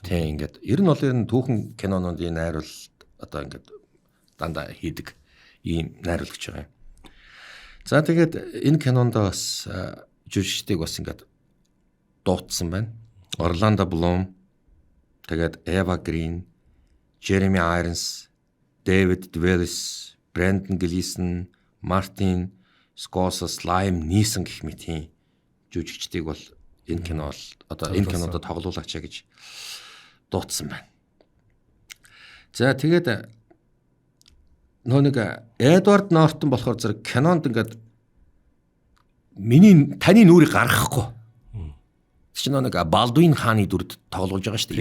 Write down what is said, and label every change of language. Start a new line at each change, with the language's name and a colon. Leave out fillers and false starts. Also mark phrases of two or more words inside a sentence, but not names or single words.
Mongolian: Тийм ингээд ер нь бол ер нь түүхэн кинонуудын найруул одоо ингээд дандаа хийдэг ийм найруулагч байгаа юм. За тэгээд энэ кинонд бас жүжигчдийг бас ингээд дуудсан байна. Орландо Блум, тэгээд Эва Грин, Jeremy Irons, David Duvall, Brendan Gleeson, Martin Scorsese, Liam Neeson гэх мэт тийм жүжигчдийг бол энэ кино бол одоо энэ кинонд тоглуулаач гэж дуудсан байна. За тэгээд нэг Эдвард Нортон болохоор зэрэг кинонд ингээд таны нүрийг гаргахгүй чинь нэг Балдуин хааны дүрд тоглуулж байгаа шүү дээ.